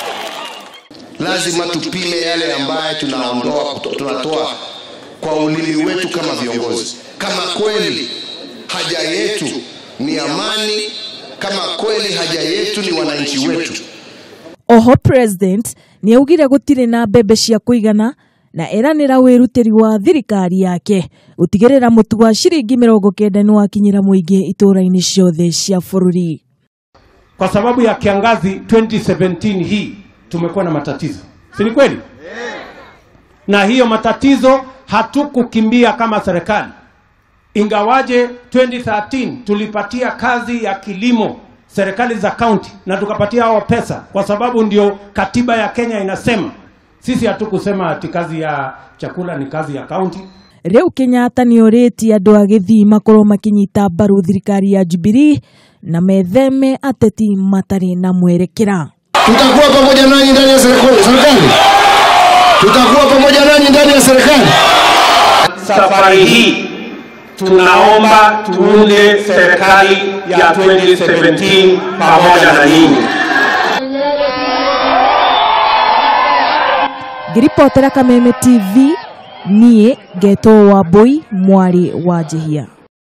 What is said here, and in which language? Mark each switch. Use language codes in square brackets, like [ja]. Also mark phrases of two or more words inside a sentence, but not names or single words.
[sw] Lazima tupime yale ambaye tunatoa kwa ulimi wetu kama viongozi. Kama kweli haja yetu ni amani, kama kweli haja yetu ni wananchi wetu. [ki] Oho president ni augire gutire na mbembe cia kuigana na eranira wirutiri wa thirikari yake gutigirira mutu wa ciringi 90 ni wakinyira muingi itura-ini ciothe cia bururi. [sw] Kwa sababu ya kiangazi 2017 hii tumekuwa na matatizo. Si ni kweli? Na hiyo matatizo hatukukimbia kama serikali. Ingawaje 2013 tulipatia kazi ya kilimo serikali za county na tukapatia hao pesa kwa sababu ndio katiba ya Kenya inasema. Sisi hatukusema ati kazi ya chakula ni kazi ya county. [ki] Riu Kenyatta ni oreti andu a Githii makorwo makinyita mbaru thirikari ya Jubilee na metheme ateti matari na mwerekera. [sw] Tutakuwa pamoja nanyi ndani ya serikali. Tutakuwa pamoja nanyi ndani ya serikali. Safari hii tunaomba tuunde serikali ya 2017 pamoja na nyinyi. [ki] Ngiripotera Kameme TV, nie Geto Wambui, mwari wa Jehia.